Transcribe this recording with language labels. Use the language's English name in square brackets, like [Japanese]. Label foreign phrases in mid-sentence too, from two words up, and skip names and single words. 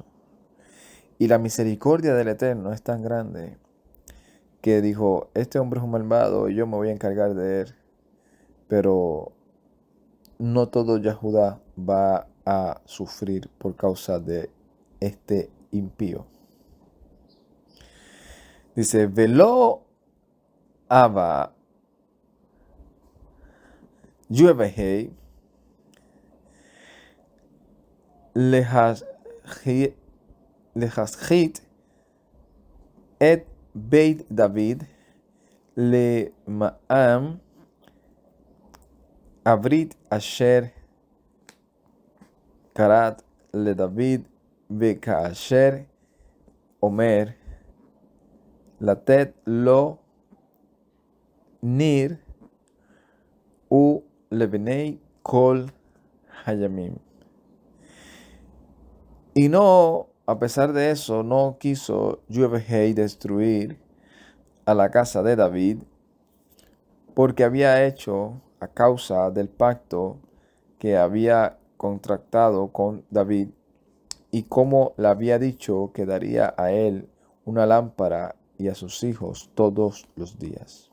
[Spanish] Y la misericordia del Eterno es tan grande que dijo, este hombre es un malvado y yo me voy a encargar de él. Pero no todo Yahudá va a sufrir por causa de este impío. Dice, [Hebrew] ולא אבה יהוה להשחית את בית דויד למען הברית אשר כרת לדויד וכאשר אמר לתת לו ניר ולבני כל הימים. [Spanish] Y no, a pesar de eso, no quiso Yuevehei destruir a la casa de David, porque había hecho a causa del pacto que había contractado con David y como le había dicho que daría a él una lámpara y a sus hijos todos los días.